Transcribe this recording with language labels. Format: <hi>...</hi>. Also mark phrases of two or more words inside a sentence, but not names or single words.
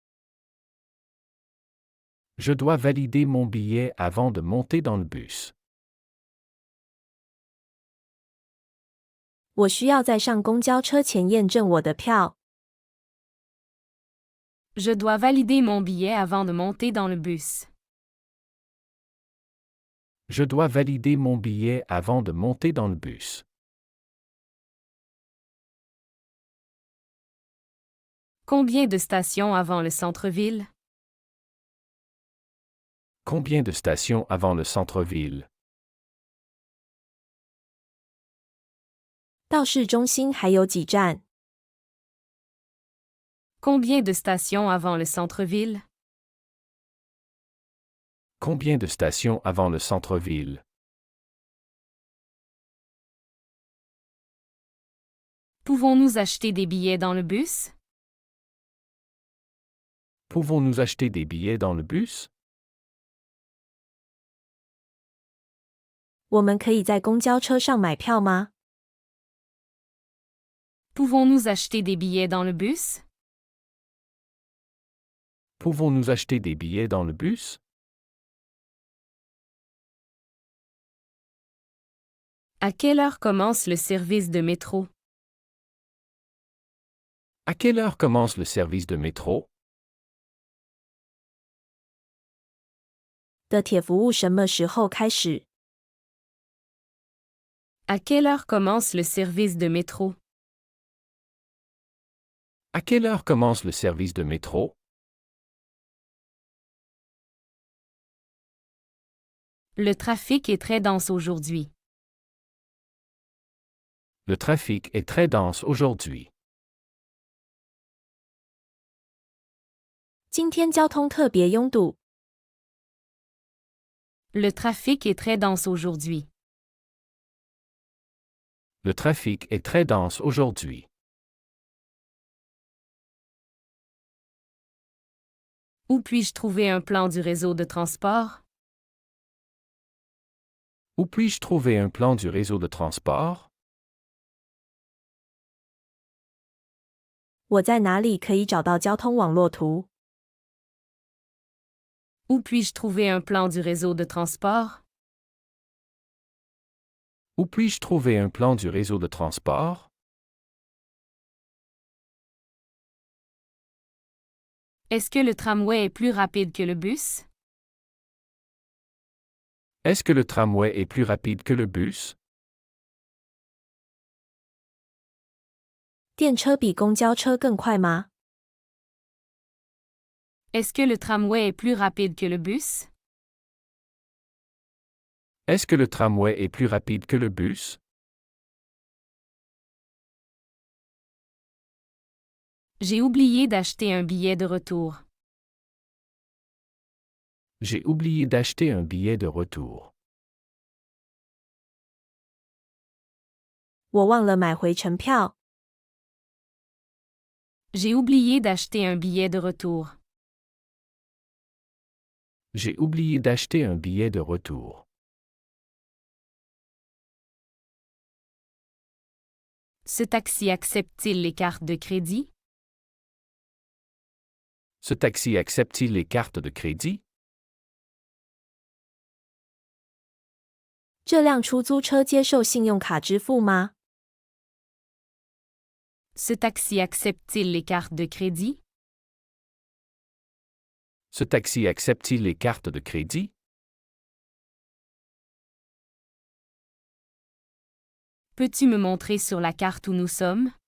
<fr>Je dois valider mon billet avant de monter dans le bus.</fr> <zh>我需要在上公交车前验证我的票。</zh> <fr>Je dois valider mon billet avant de monter dans le bus. Je dois valider mon billet avant de monter dans le bus. Combien de stations avant le centre-ville? Combien de stations avant le centre-ville?</fr> <zh>到市中心还有几站？</zh> <fr>Combien de stations avant le centre-ville? Combien de stations avant le centre-ville? Pouvons-nous acheter des billets dans le bus? Pouvons-nous acheter des billets dans le bus?</fr> <zh>我们可以在公交车上买票吗？</zh> <fr>Pouvons-nous acheter des billets dans le bus? Pouvons-nous acheter des billets dans le bus? À quelle heure commence le service de métro? À quelle heure commence le service de métro?</fr> <zh>的铁服务什么时候开始？</zh> <fr>À quelle heure commence le service de métro? À quelle heure commence le service de métro? Le trafic est très dense aujourd'hui. Le trafic est très dense aujourd'hui.</fr> <zh>今天交通特别拥堵。</zh> <fr>Le trafic est très dense aujourd'hui. Le trafic est très dense aujourd'hui. Où puis-je trouver un plan du réseau de transport? Où puis-je trouver un plan du réseau de transport?</fr> <zh>我在哪里可以找到交通网络图？</zh> <fr>Où puis-je trouver un plan du réseau de transport? Où puis-je trouver un plan du réseau de transport? Est-ce que le tramway est plus rapide que le bus? Est-ce que le tramway est plus rapide que le bus?</fr> <zh>电车比公交车更快吗？</zh> <fr>Est-ce que le tramway est plus rapide que le bus? Est-ce que le tramway est plus rapide que le bus? J'ai oublié d'acheter un billet de retour. J'ai oublié d'acheter un billet de retour.</fr> <zh>我忘了买回程票。</zh> <fr>J'ai oublié d'acheter un billet de retour. J'ai oublié d'acheter un billet de retour. Ce taxi accepte-t-il les cartes de crédit? Ce taxi accepte-t-il les cartes de crédit?</fr> <zh>这辆出租车接受信用卡支付吗？</zh> <fr>Ce taxi accepte-t-il les cartes de crédit? Ce taxi accepte-t-il les cartes de crédit? Peux-tu me montrer sur la carte où nous sommes?</fr>